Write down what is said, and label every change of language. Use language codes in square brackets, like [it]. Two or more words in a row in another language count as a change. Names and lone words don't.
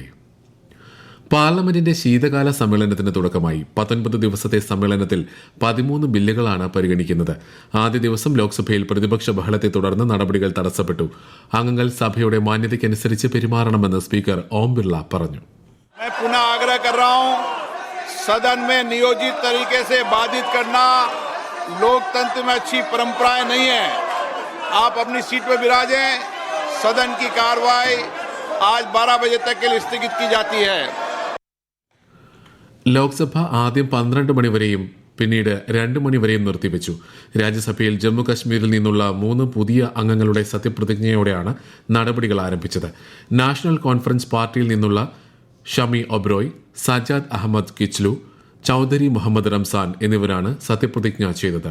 [ml] പാർലമെന്റിന്റെ ശീതകാല സമ്മേളനത്തിന് തുടക്കമായി. 19 ദിവസത്തെ സമ്മേളനത്തിൽ 13 ബില്ലുകളാണ് പരിഗണിക്കുന്നത്. ആദ്യ ദിവസം ലോക്സഭയിൽ പ്രതിപക്ഷ ബഹളത്തെ തുടർന്ന് നടപടികൾ തടസ്സപ്പെട്ടു. അംഗങ്ങൾ സഭയുടെ മാന്യതയ്ക്കനുസരിച്ച് പെരുമാറണമെന്ന് സ്പീക്കർ ഓം ബിർള പറഞ്ഞു. [hi] सदन में नियोजित तरीके से बाधित करना लोकतंत्र में अच्छी परंपराएं नहीं है. आप अपनी सीट पर विराजें. सदन की कार्रवाई आज 12 बजे तक के लिए स्थगित की जाती है. [ml] ലോക്സഭ ആദ്യം 12 മണിവരെയും പിന്നീട് 2 മണിവരെയും നിർത്തിവെച്ചു. രാജ്യസഭയിൽ ജമ്മു കശ്മീരിൽ നിന്നുള്ള 3 പുതിയ അംഗങ്ങളുടെ സത്യപ്രതിജ്ഞയോടെയാണ് നടപടികൾ ആരംഭിച്ചത്. നാഷണൽ കോൺഫറൻസ് പാർട്ടിയിൽ നിന്നുള്ള ഷമി ഒബ്രോയ്, സജാദ് അഹമ്മദ് കിച്ലു, ചൌധരി മുഹമ്മദ് റംസാൻ എന്നിവരാണ് സത്യപ്രതിജ്ഞ ചെയ്തത്.